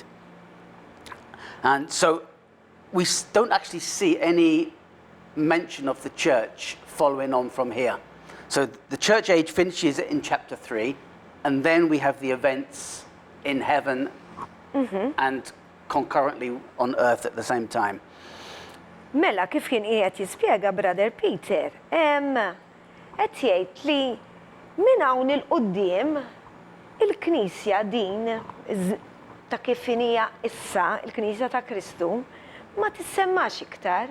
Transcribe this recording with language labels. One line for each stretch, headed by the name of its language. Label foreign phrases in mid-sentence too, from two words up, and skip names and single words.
English: And so we don't actually see any mention of the church following on from here. So the church age finishes in chapter 3, and then we have the events in heaven and concurrently on earth at the same time.
Maltese: Mela, kif kien qiegħed jispjega Brother Peter, qed jgħid li minn hawn il-qudiem il-Knisja din ta' kif hija issa, il-Knisja ta' Kristu, ma tissemmax iktar.